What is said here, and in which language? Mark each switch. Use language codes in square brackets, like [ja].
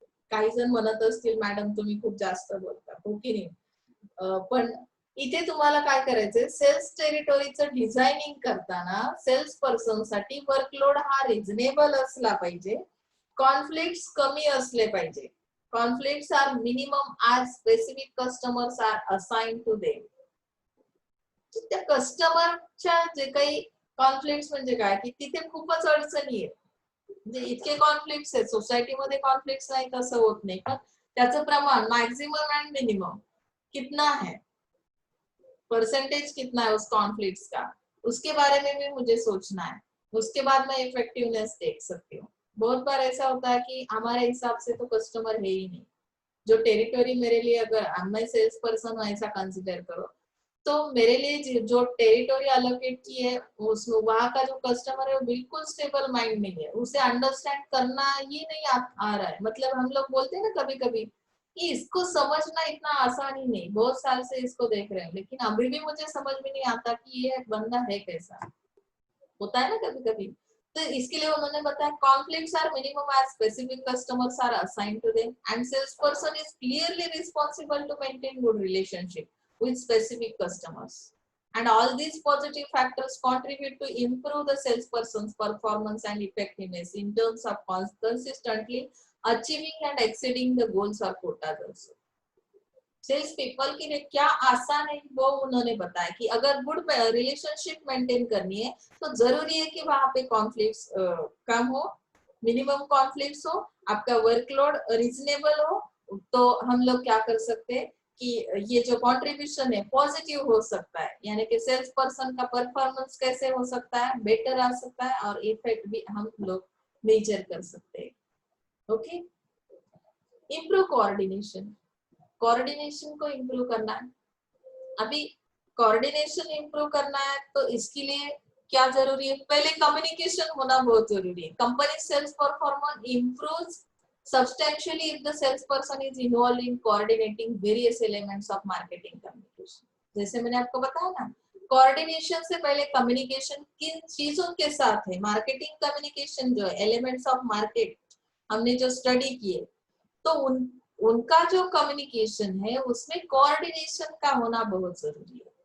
[mr] काही जण म्हणत असतील मॅडम तुम्ही खूप जास्त बोलता, हो की नाही? पण इथे तुम्हाला काय करायचंय, सेल्स टेरिटोरीचं डिझायनिंग करताना सेल्स पर्सन साठी वर्कलोड हा रिझनेबल असला पाहिजे, कॉन्फ्लिक्ट्स कमी असले पाहिजे. [en] Conflicts are minimum as specific customers are assigned to them. [mr] त्या कस्टमरच्या जे काही कॉन्फ्लिक्ट्स म्हणजे काय, की तिथे खूपच अडचणी आहेत. म्हणजे इतके कॉन्फ्लिक्ट्स आहेत सोसायटीमध्ये, कॉन्फ्लिक्ट्स नाही तसं होत नाही, पण त्याचं प्रमाण [hi] मॅक्सिमम एंड मिनिमम कितना है, परसेंटेज कितना है उस कॉन्फ्लिक्ट्स का, उसके बारे में भी मुझे सोचना है. उसके बाद मैं इफेक्टिवनेस देख सकती हूँ. बहुत बार ऐसा होता है कि हमारे हिसाब से तो कस्टमर है ही नहीं. जो टेरिटोरी मेरे लिए, अगर मैं सेल्स पर्सन हूँ ऐसा कंसिडर करो, तो मेरे लिए जो टेरिटोरी अलोकेट की है उसमें वहां का जो कस्टमर है वो बिल्कुल स्टेबल माइंड नहीं है, उसे अंडरस्टैंड करना ही नहीं आ रहा है. मतलब हम लोग बोलते हैं ना कभी कभी कि इसको समझना इतना आसान ही नहीं, बहुत साल से इसको देख रहे हैं लेकिन अभी भी मुझे समझ में नहीं आता कि ये बंदा है कैसा. होता है ना कभी कभी. तो इसके लिए उन्होंने बताया [en] Conflicts are minimum as specific customers are assigned to them and sales person is clearly responsible to maintain good relationship with specific customers, and all these positive factors contribute to improve the salesperson's performance and effectiveness in terms of consistently achieving and exceeding the goals or quotas also. [hi] Sales people के लिए क्या आसान है वो उन्होंने बताया कि अगर गुड रिलेशनशिप मेंटेन करनी है तो जरूरी है कि वहां पे कॉन्फ्लिक्ट्स कम हो, मिनिमम कॉन्फ्लिक्ट्स हो, आपका वर्कलोड रीजनेबल हो. तो हम लोग क्या कर सकते हैं कि ये जो कंट्रीब्यूशन है पॉजिटिव हो सकता है, यानी कि सेल्स पर्सन का परफॉर्मेंस कैसे हो सकता है, बेटर आ सकता है और इफेक्ट भी हम लोग मेजर कर सकते हैं. Okay, improve coordination. कोऑर्डिनेशन को इम्प्रूव करना है. अभी कोऑर्डिनेशन इम्प्रूव करना है तो इसके लिए क्या जरूरी है, पहले कम्युनिकेशन होना बहुत जरूरी है. [en] Company sales performance improves substantially if the salesperson is involved in coordinating various elements of marketing communication. [hi] जैसे मैंने आपको बताया ना, कोऑर्डिनेशन से पहले कम्युनिकेशन किन चीजों के साथ है, मार्केटिंग कम्युनिकेशन जो है, एलिमेंट्स ऑफ मार्केट हमने जो स्टडी किए, तो उनका जो कम्युनिकेशन है उसमें कोऑर्डिनेशन का होना बहुत जरूरी है.